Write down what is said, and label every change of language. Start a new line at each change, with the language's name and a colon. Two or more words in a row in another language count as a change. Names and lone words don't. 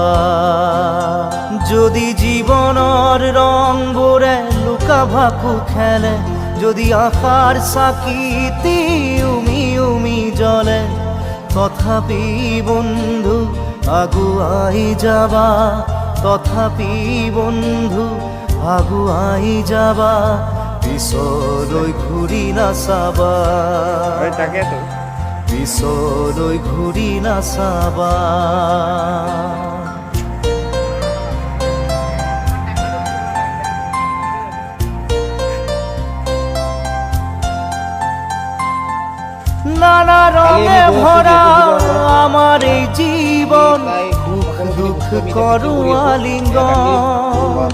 Assamese: যদি জীবনৰ ৰংবোৰে লুকা ভাকু খেলে, যদি আশাৰ চাকিতি উমি উমি জ্বলে, তথাপি বন্ধু আগুৱাই যাবা, তথাপি বন্ধু আগুৱাই যাবা, পিছলৈ ঘূৰি নাচাবা, পিছলৈ ঘূৰি নাচাবা।
Bangla: নানা রঙে ভরা আমার এই জীবন, দুঃখ করু আলিঙ্গন।